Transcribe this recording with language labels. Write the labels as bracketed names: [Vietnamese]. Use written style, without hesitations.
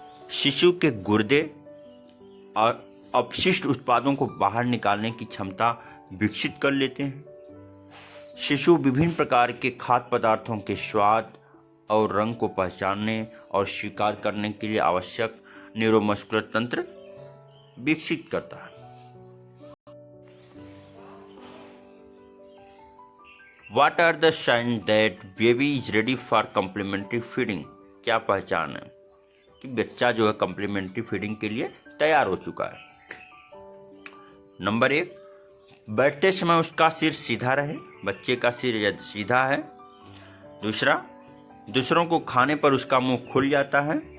[Hindi] शिशु के गुर्दे और अपशिष्ट उत्पादों को बाहर निकालने की क्षमता विकसित कर लेते हैं. शिशु विभिन्न प्रकार के खाद्य पदार्थों के स्वाद और रंग को पहचानने और स्वीकार करने के लिए आवश्यक न्यूरोमस्कुलर तंत्र विकसित करता है. [English] What are the signs that baby is ready for complementary feeding? [Hindi] क्या पहचान है कि बच्चा जो है कम्प्लीमेंट्री फीडिंग के लिए तैयार हो चुका है. नंबर 1, बैठते समय उसका सिर सीधा रहे, बच्चे का सिर यदि सीधा है. दूसरा, दूसरों को खाने पर उसका मुंह खुल जाता है.